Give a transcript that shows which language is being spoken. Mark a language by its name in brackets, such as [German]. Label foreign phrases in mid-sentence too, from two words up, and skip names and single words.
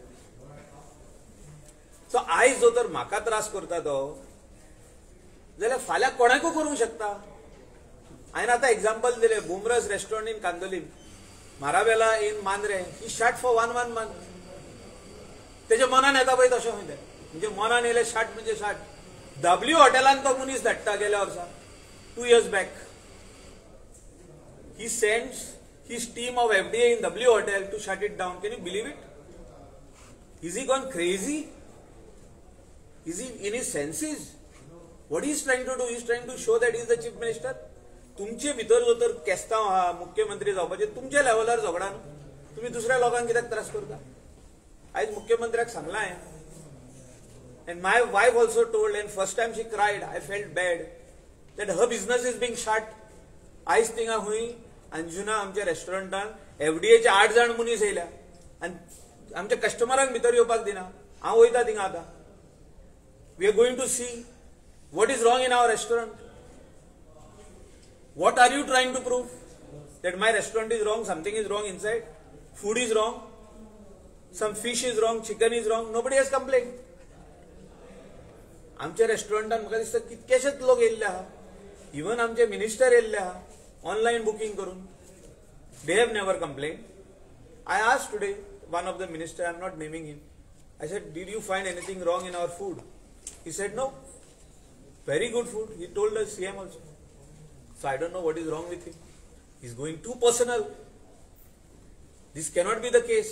[Konkani] सो आयज जो तर म्हाका त्रास करता तो, जाल्यार फाल्यां कोणाकूय करूंक शकता. हांवें आतां एग्जाम्पल दिलें, बुमरस [English] restaurant in Candolim. [Konkani] माराबेला [English] in Mandrem he shut for one month. [Konkani] त्याच्या मनान येता पळय तशें खंय तें म्हणजे मनान येयलें शट म्हणजे शट. डब्ल्यू हॉटेलान तो मनीस धाडटा गेल्या वर्सा [English] 2 years back. He sends his team of FDA in W Hotel to shut it down. Can you believe it? Is he gone crazy? Is he in his senses? What he is trying to do? He is trying to show that he is the chief minister. [Konkani] तुमचे भितर जो तर केस्तांव हा मुख्यमंत्री जावपाचे तुमच्या लेवलार झगडा न्हू. तुम्ही दुसऱ्या लोकांक कित्याक त्रास करता. आयज मुख्यमंत्र्याक सांगला हांवें. [English] And my wife also told, and first time she cried, I felt bad that her business is being shut. [Konkani] आयज थिंगा हुई अंजुना आमच्या रेस्टॉरंटान एफडीएचे 8 जण मनीस येयल्या आनी आमच्या कस्टमरांक भितर येवपाक दिना. हांव वयता थिंगा आतां. [English] We are going to see what is wrong in our restaurant. What are you trying to prove? That my restaurant is wrong, something is wrong inside, food is wrong, some fish is wrong, chicken is wrong. Nobody has complained. [Konkani] आमच्या रेस्टॉरंटान म्हाका दिसता कितकेशेच लोक येयल्ले आहा. इवन आमचे मिनिस्टर येयल्ले आहा [English] online booking [Konkani] करून. [English] They have never complained. I asked today one of the minister, I am not naming him. I said, did you find anything wrong in our food? He said no. Very good food. He told us CM also. So I don't know what is wrong with him. He's going too personal. This cannot be the case.